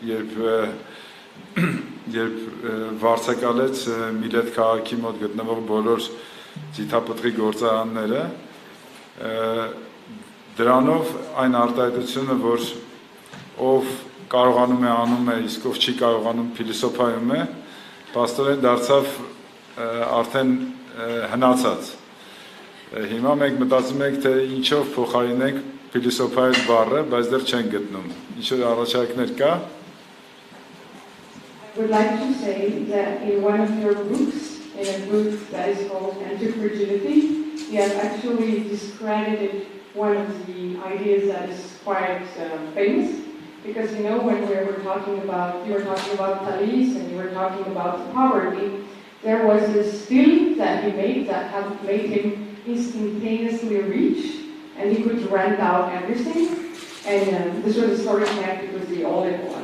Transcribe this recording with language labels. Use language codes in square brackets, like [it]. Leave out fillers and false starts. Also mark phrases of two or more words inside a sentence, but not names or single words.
[hy] երբ վարձակալեց Միլետ քաղաքի մոտ գտնվող բոլոր ձիթապտղի գործարանները, դրանով այն արտահայտությունը, որ ով կարողանում է անում է, իսկ ով չի կարողանում փիլիսոփայում է, պաստորեն դարձավ արդեն հնացած։ Հիմա մենք մտածում ենք, թե ինչով փոխարինենք փիլիսոփայ բառը, բայց դեռ չենք գտնում։ Ինչ որ առաջարկներ կա։ [en] I would like to say that in one of your books, in a book that is called Anti-Fragility, you have actually discredited one of the ideas that is quite famous, because you know when you were talking about Thalys and you were talking about poverty, there was this still that he made that had made him instantaneously rich, and he could rent out everything, and this was sort of connected with the olive oil.